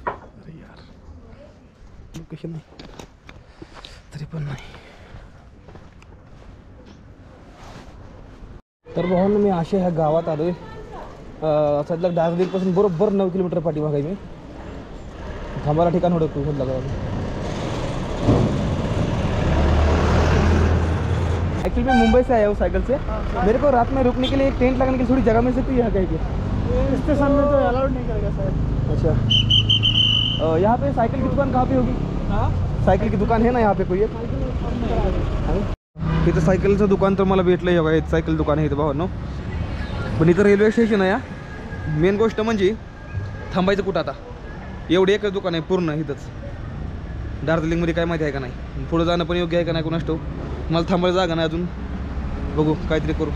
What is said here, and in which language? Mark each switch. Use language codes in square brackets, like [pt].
[mr] अरे यार लोकेशन नाही तरी पण नाही। तर भावांनो मी अशा ह्या गावात आलोय, सध्या दार्जिलिंगपासून बरोबर 9 किलोमीटर पाठीमागे आहे मी, थांबायला ठिकाण हुडकतो शोध लगा। [hi] एक्चुअली मैं मुंबई से आया हूँ साइकिल से, मेरे को रात में रुकने के लिए एक टेंट लगाने के लिए थोड़ी जगह मिल सकती है यहाँ कहीं पे? स्टेशन में तो अलाउड नहीं करेगा सर। अच्छा यहाँ पे साइकिल की दुकान कहाँ पे होगी? हाँ सायकल की दुकान है ना यहाँ पे कोई एक? [mr] इथं सायकलचं दुकान तर मला भेटलं आहे बघा, इथं सायकल दुकान आहे इथं भावांनो, पण इथं रेल्वे स्टेशन आहे। मेन गोष्ट म्हणजे थांबायचं कुठं आता, एवढे एकच दुकान आहे पूर्ण इथंच। दार्जिलिंगमध्ये काय माहिती आहे का नाही, पुढं जाणं पण योग्य आहे का नाही कोणास ठाऊक, मला थांबायला जागा नाही अजून, बघू काहीतरी करू।